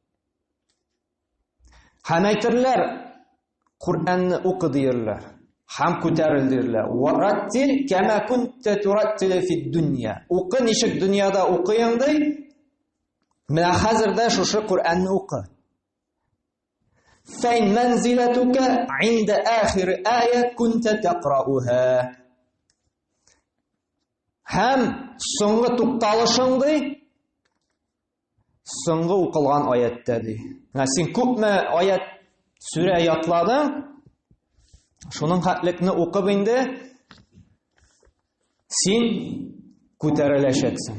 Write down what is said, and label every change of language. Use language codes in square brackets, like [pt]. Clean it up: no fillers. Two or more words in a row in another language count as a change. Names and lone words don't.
[tt] Һәм әйтерләр, Куранны укы диерләр. Һәм күтәрелдерләр. [ar] ورتل كما كنت ترتل في الدنيا. [tt] Укы ничек дөньяда укыйң ди? Менә хәзердә шушы Куранны укы. [ar] فإن منزلتك عند آخر آية كنت تقرؤها. [tt] Һәм соңгы тукталышың ди, соңгы укылган аятта ди. Син күпме аят сүрә ятладың? Шуның хәтлекне укып инде син күтәреләчәксең.